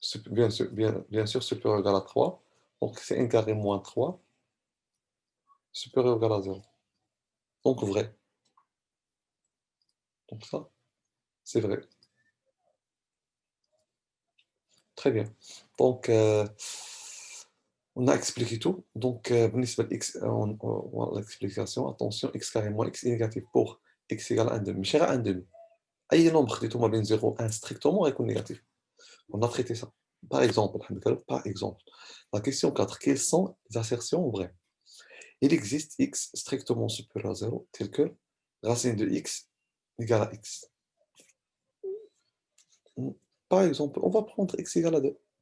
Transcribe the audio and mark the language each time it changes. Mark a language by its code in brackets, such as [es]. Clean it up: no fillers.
[fr] bien sûr supérieur égal à 3 donc c'est n carré moins 3 supérieur égal à 0 donc vrai donc ça c'est vrai. Très bien. Donc, on a expliqué tout. Donc, [ar] بالنسبة ل [fr] x, l'explication, attention, x carré moins x est négatif pour x égale à 1 demi. [ar] ماشي غير 1 demi. أي nombre خديتو ما بين 0 و 1 [fr] strictement [ar] غيكون négatif. [fr] On a traité ça. Par exemple, par exemple, la question 4, quelles sont les assertions vraies? Il existe x strictement supérieur à 0, tel que racine de x égale à x. Par exemple, on va prendre x égale à 2.